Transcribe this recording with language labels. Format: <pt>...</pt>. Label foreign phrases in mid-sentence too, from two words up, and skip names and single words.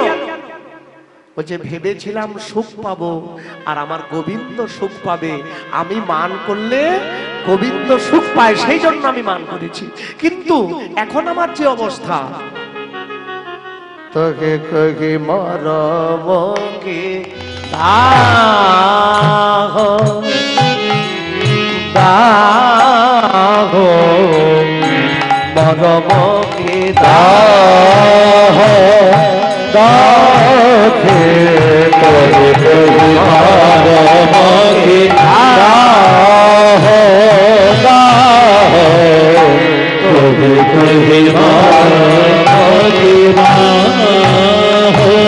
<bn>বলছে ভেবেছিলাম সুখ পাবো আর আমার গোবিন্দ সুখ পাবে, আমি মান করলে গোবিন্দ সুখ পায় সেই জন্য আমি মান করেছি। কিন্তু এখন আমার যে অবস্থা, তোকে কহি মরমকে দাহ দাহ মরমকে দাহ দাহে কহি কহি মরমকে দাহ দাহ কহি কহি মরমকে দাহ</bn>